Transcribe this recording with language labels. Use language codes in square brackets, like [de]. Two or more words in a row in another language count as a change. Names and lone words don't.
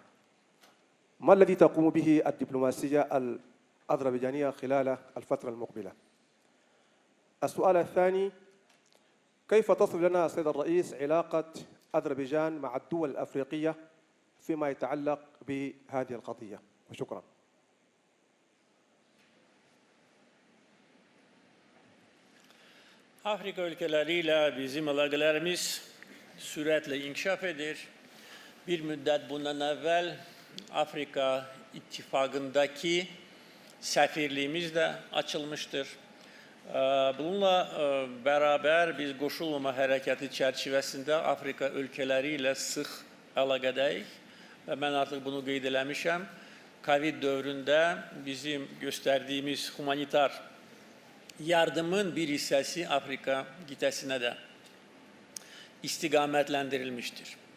[ar] ما الذي تقوم به الدبلوماسية الأذربيجانية خلال الفترة المقبلة؟ السؤال الثاني، كيف تصف لنا السيد الرئيس علاقة أذربيجان مع الدول الأفريقية فيما يتعلق بهذه القضية؟ وشكرا. [az] Afrika ülkeleriyle bizim ilişkilerimiz süratle inkişaf edir. Bir müddet bundan evvel Afrika İttifakı'ndaki sefirliğimiz de açılmıştır. Bununla beraber biz qoşulmama hərəkəti çərçivəsində Afrika ülkeleriyle sıx əlaqədəyik və mən artıq bunu qeyd eləmişəm. Covid dövründə bizim göstərdiyimiz humanitar yardımın bir hissəsi Afrika qitəsinə də istiqamətləndirilmişdir.